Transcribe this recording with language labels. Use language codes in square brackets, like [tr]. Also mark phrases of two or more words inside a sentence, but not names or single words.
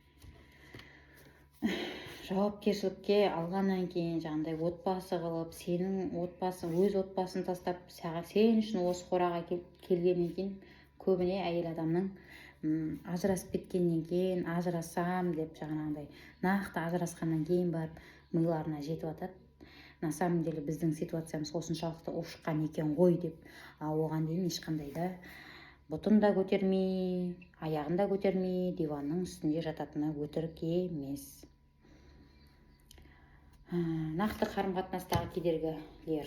[kk] Жауапкершілікке алғаннан кейін жаңағыдай отбасы қылып, сенің отбасың, өз отбасын тастап, сен үшін осы қораға келгеннен кейін көбіне әйел адамның ажырасып кеткеннен кейін ажырасам деп жаңағыдай нақты ажырасқаннан кейін барып миларына жетіп жатады. [ru] На самом деле [kk] біздің ситуациямыз осыншалықты ушыққан екен ғой деп, оған дейін ешқандай да бұтын да көтермей, аяғын да көтермей, диванның үстінде жататыны өтірік емес. Нақты қарым-қатынастағы кедергілер.